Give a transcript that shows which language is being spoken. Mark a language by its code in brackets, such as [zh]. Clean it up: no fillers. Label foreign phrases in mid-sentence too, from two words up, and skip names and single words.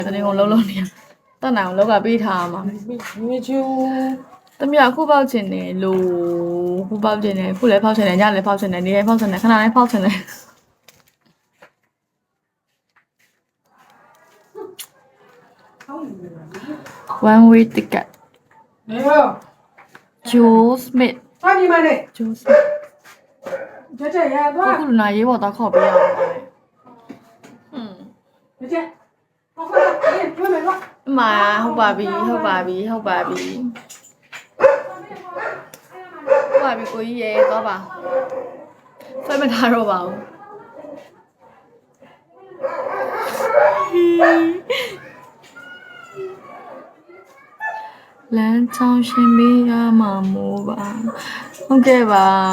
[my] တနေ့ကုန်လုံးနေတတ်နိုင်အောင်လောက်ကပေးထားမှာမြေချူတမရခုပေါက်ချင်တယ်လို့ခုပေါက်ချင်တယ်ခုလည်းဖောက်ချင်တယ်ညလည်းဖောက်ချင်တယ်နေလည်းဖောက်ချင်တယ်ခဏလည်းဖောက်ချင်တယ် [en] one way ticket [my] Joe Smith ဘာဒီမလေး Joe Smith ကြက်ရသွား ခုလူနာရေးပေါ်တော့ခေါ်ပေးရအောင် ကြက်ဟုတ်ကဲ့ကျွေးမယ်ကွာ အမဟုတ်ပါပြီဟုတ်ပါပြီကိုကြီးရေသွားပါဆွဲမထားတော့ပါဘူးလမ်းချောင်းရှင်ပေးရမှာမို့ပါဟုတ်ကဲ့ပါ